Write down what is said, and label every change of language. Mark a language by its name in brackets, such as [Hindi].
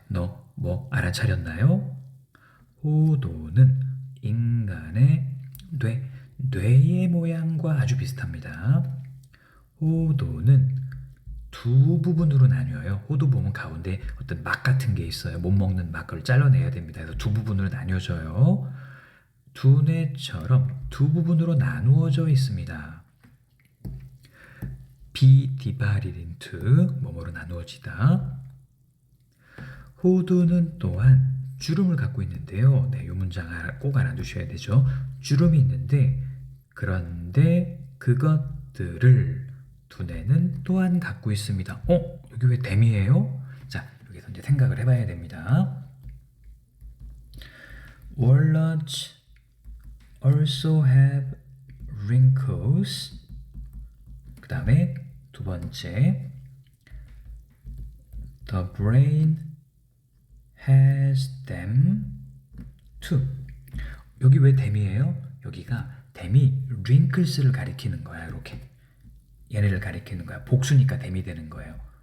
[Korean] 너 뭐 알아차렸나요? 호두는 인간의 뇌의 모양과 아주 비슷합니다. 호두는 두 부분으로 나뉘어요. 호두 보면 가운데 어떤 막 같은 게 있어요. 못 먹는 막, 그걸 잘라내야 됩니다. 그래서 두 부분으로 나뉘어져요. 두뇌처럼 두 부분으로 나누어져 있습니다. [English] be divided into [Korean] 뭐뭐로 나누어지다. 호두는 또한 주름을 갖고 있는데요. 네, 이 문장 꼭 알아두셔야 되죠. 주름이 있는데 그런데 그것들을 두뇌는 또한 갖고 있습니다. 여기 왜 댐이에요? 자, 여기서 이제 생각을 해봐야 됩니다. [English] Walnuts also have wrinkles. [Korean] 그 다음에 두 번째, [English] the brain has them too. [Korean] 여기 왜 them이에요? 여기가 them이 wrinkles를 가리키는 거야. 이렇게 얘네를 가리키는 거야. 복수니까 them이 되는 거예요.